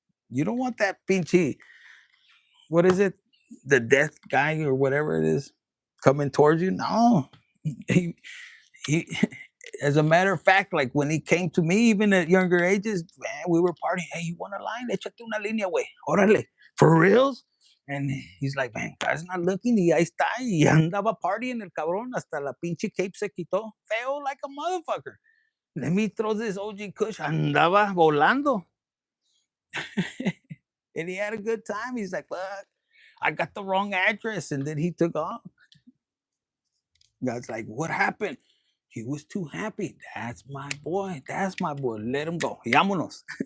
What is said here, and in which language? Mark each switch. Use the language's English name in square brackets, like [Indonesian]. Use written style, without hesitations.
[English] You don't want that pinchy, what is it, the death guy or whatever it is, coming towards you. No, he, he as a matter of fact, like when he came to me, even at younger ages, man, we were partying. Hey, you want a line? Échate una línea, güey. Órale, for reals? And he's like, man, God's not looking. [Spanish] Y ahí está. Y andaba partying el cabrón. Hasta la pinche cape se quitó. [English] Feo like a motherfucker. Let me throw this OG Kush. Andaba volando. And he had a good time. He's like, fuck, I got the wrong address. And then he took off. God's like, what happened? He was too happy. That's my boy. That's my boy. Let him go. Vámonos.